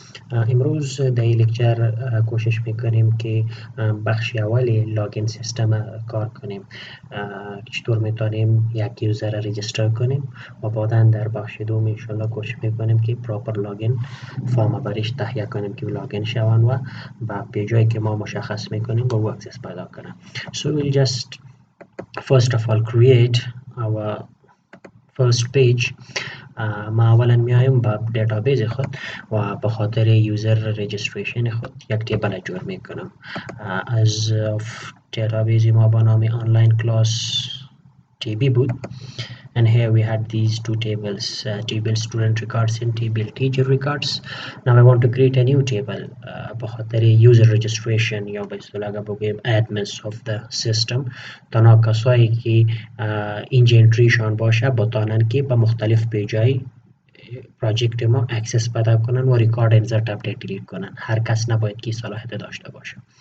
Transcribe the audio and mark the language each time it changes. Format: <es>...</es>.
<fa>امروز در این لکچر کوشش میکنیم که بخش اولی لاگین سیستم کار کنیم، چطور میتونیم یک یوزر را رجیستر کنیم و بعدا در بخش دوم انشالله کوشش میکنیم که پراپر لاگین فارم برش تهیه کنیم که لاگین شوند و به پیجایی که ما مشخص میکنیم با او اکسس پیدا کنیم.</fa> <en>So we'll just first of all create our first page.</en> <fa>ما اولا میایم با دیتابیس خود و به خاطر یوزر رجیستریشن خود یک تیبل جور میکنم. از دیتابیس ما با نام online class tb بود.</fa> <en>And here we had these two tables, table student records and table teacher records. Now I want to create a new table</en> <fa>به خاطر</fa> <en>user registration</en> <fa>یا به اصطلاح بگیم</fa> <en>admins of the system.</en> <fa>تنها کسایی که اینجا انتریشان باشه بتانن که به مختلف پیجای پراجکت ما اکسس پیدا کنن و ریکارد انسرت اپدیت دیلیت کنن. هر کس نباید که صلاحیت داشته باشه.</fa>